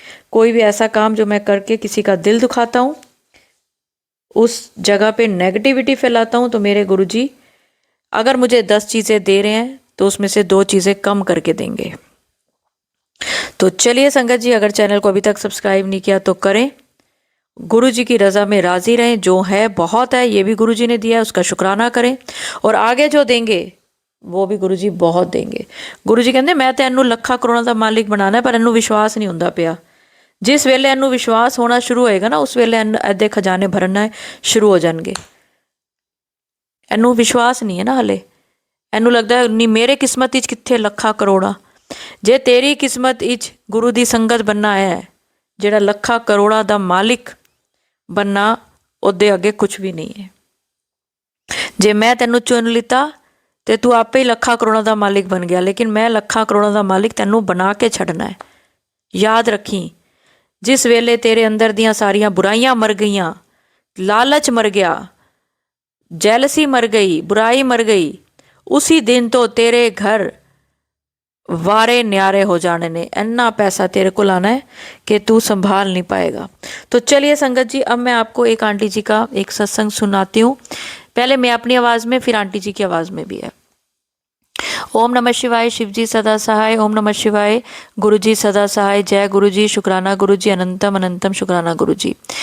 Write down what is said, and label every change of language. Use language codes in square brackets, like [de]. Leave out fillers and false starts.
[hi] कोई भी ऐसा काम जो मैं करके किसी का दिल दुखाता हूँ, उस जगह पे नेगेटिविटी फैलाता हूँ, तो मेरे गुरुजी अगर मुझे 10 चीज़ें दे रहे हैं तो उसमें से 2 चीज़ें कम करके देंगे। तो चलिए संगत जी, अगर चैनल को अभी तक सब्सक्राइब नहीं किया तो करें। गुरु जी की रज़ा में राज़ी रहें। जो है बहुत है, ये भी गुरु जी ने दिया है, उसका शुक्राना करें। और आगे जो देंगे वो भी गुरु जी बहुत देंगे। गुरु जी कहते मैं तो [pa] इनू ਲੱਖਾਂ ਕਰੋੜਾਂ ਦਾ ਮਾਲਿਕ ਬਣਾਣਾ ਹੈ, ਪਰ ਇਹਨੂੰ ਵਿਸ਼ਵਾਸ ਨਹੀਂ ਹੁੰਦਾ ਪਿਆ। ਜਿਸ ਵੇਲੇ ਇਹਨੂੰ ਵਿਸ਼ਵਾਸ ਹੋਣਾ ਸ਼ੁਰੂ ਹੋਏਗਾ ਨਾ, ਉਸ ਵੇਲੇ ਇਹਦੇ ਖਜ਼ਾਨੇ ਭਰਨਾ ਸ਼ੁਰੂ ਹੋ ਜਾਣਗੇ। ਇਹਨੂੰ ਵਿਸ਼ਵਾਸ ਨਹੀਂ ਹੈ ਨਾ ਹਲੇ, ਇਹਨੂੰ ਲੱਗਦਾ ਨਹੀਂ ਮੇਰੇ ਕਿਸਮਤ ਵਿੱਚ ਕਿੱਥੇ ਲੱਖਾਂ ਕਰੋੜਾਂ। ਜੇ ਤੇਰੀ ਕਿਸਮਤ ਵਿੱਚ ਗੁਰੂ ਦੀ ਸੰਗਤ बनना ਹੈ, ਜਿਹੜਾ ਲੱਖਾਂ ਕਰੋੜਾਂ ਦਾ ਮਾਲਿਕ बनना, ਉਹਦੇ ਅੱਗੇ ਕੁਝ ਵੀ ਨਹੀਂ ਹੈ। ਜੇ ਮੈਂ ਤੈਨੂੰ ਚੁਣ ਲਿੱਤਾ ਤੇ ਤੂੰ ਆਪੇ ਹੀ ਲੱਖਾਂ ਕਰੋੜਾਂ ਦਾ ਮਾਲਿਕ ਬਣ ਗਿਆ, ਲੇਕਿਨ ਮੈਂ ਲੱਖਾਂ ਕਰੋੜਾਂ ਦਾ ਮਾਲਿਕ ਤੈਨੂੰ ਬਣਾ ਕੇ ਛੱਡਣਾ ਹੈ। ਯਾਦ ਰੱਖੀ, ਜਿਸ ਵੇਲੇ ਤੇਰੇ ਅੰਦਰ ਦੀਆਂ ਸਾਰੀਆਂ ਬੁਰਾਈਆਂ ਮਰ ਗਈਆਂ, ਲਾਲਚ ਮਰ ਗਿਆ, ਜੈਲਸੀ ਮਰ ਗਈ, [hi] बुराई मर गई, उसी दिन तो तेरे घर वारे न्यारे हो जाने ने। इन्ना पैसा तेरे को लाना है कि तू संभाल नहीं पाएगा। तो चलिए संगत जी, अब मैं आपको एक आंटी जी का एक सत्संग सुनाती हूँ। पहले मैं अपनी आवाज़ में, फिर आंटी जी की आवाज़ में भी है। ओम नमः शिवाय, शिव जी सदा सहाय, ओम नमः शिवाय, गुरु जी सदा सहाय, जय गुरु जी, शुक्राना गुरु जी, अनंतम अनंतम शुक्राना गुरु जी।